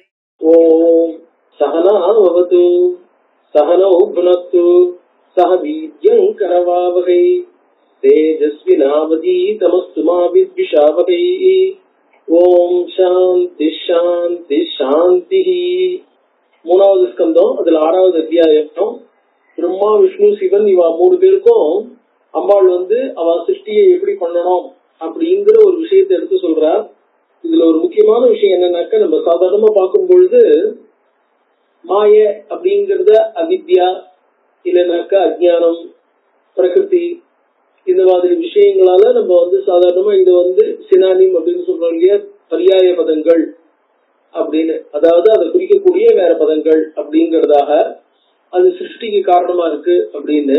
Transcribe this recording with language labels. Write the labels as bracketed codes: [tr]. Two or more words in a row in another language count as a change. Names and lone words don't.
[sa] ओम सहना भवतु सहनौ भुनक्तु सह वीर्यं करवावहै तेजस्विनावधीतमस्तु मा विद्विषावहै। ओम शांति शांति शांति। [ta] மூணாவது ஸ்கந்தம், அதுல 6வது அத்தியாயம். பிரம்மா விஷ்ணு சிவன் இவா 3 பேருக்கும் அம்பாள் அவ சிருஷ்டியை எப்படி பண்ணணும் அப்படிங்கிற ஒரு விஷயத்தை எடுத்து சொல்றார். இதுல ஒரு முக்கியமான விஷயம் என்னன்னாக்க, நம்ம சாதாரணமா பார்க்கும் பொழுது மாய அப்படிங்கறத அவித்யா இல்லைனாக்க அஜ்ஞானம் பிரகிருதி இந்த மாதிரி விஷயங்களால நம்ம சாதாரணமா இது சினானிம் அப்படின்னு சொல்றோம் இல்லையா, பரியாய பதங்கள் அப்படின்னு, அதாவது அதை குறிக்கக்கூடிய வேற பதங்கள் அப்படிங்கறதாக அது சிருஷ்டிக்கு காரணமா இருக்கு அப்படின்னு.